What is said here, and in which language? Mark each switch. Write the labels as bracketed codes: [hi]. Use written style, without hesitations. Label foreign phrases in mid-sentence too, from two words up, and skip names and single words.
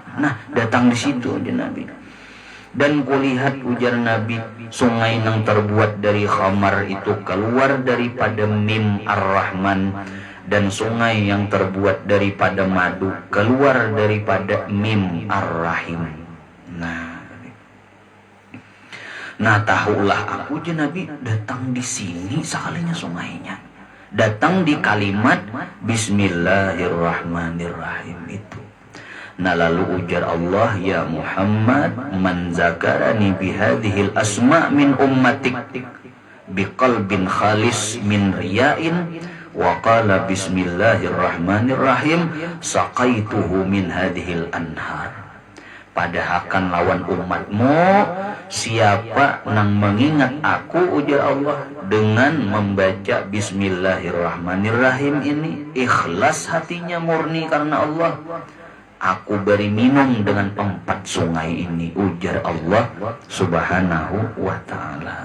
[bjn] Nah datang di situ je Nabi. Dan kulihat ujar Nabi sungai yang terbuat dari khamar itu keluar daripada mim ar-Rahman, dan sungai yang terbuat daripada madu keluar daripada mim ar-Rahim. Nah tahulah aku je Nabi datang di sini sekalinya sungainya datang di kalimat bismillahirrahmanirrahim itu. [ar] Nah lalu ujar Allah, يا محمد، من ذكرني بهذه الأسماء من أمتك بقلب خالص من رياء وقال بسم الله الرحمن الرحيم سقيته من هذه الأنهار. [bjn] Padahal lawan umatmu siapa nang mengingat aku, ujar Allah, dengan membaca bismillahirrahmanirrahim ini ikhlas hatinya murni karena Allah, aku beri minum dengan 4 sungai ini, ujar Allah [ar] سبحانه وتعالى.